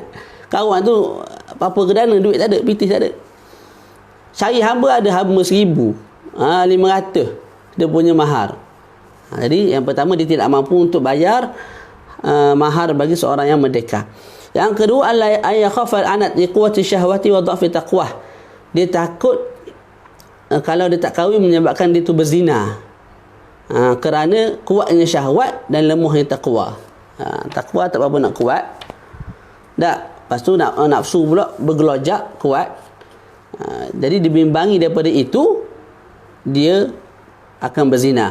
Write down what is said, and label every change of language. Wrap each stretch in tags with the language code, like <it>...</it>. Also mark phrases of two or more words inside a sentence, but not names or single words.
<ms>Kawan tu apa-apa kedana, duit tak ada, pitih tak ada. Cari hamba, ada hamba 1,000. 500 dia punya mahar. Jadi yang pertama, dia tidak mampu untuk bayar mahar bagi seorang yang merdeka. Yang kedua,</ms> <ar>ay yakhafal anat li quwwati syahwati wa dha'fi taqwah.</ar> <ms>Dia takut kalau dia tak kahwin menyebabkan dia tu berzina. Kerana kuatnya syahwat dan lemahnya takwa. Takwa tak apa nak kuat. Lepas tu nafsu pula bergelojak kuat. Jadi dibimbangi daripada itu, dia akan berzina.</ms>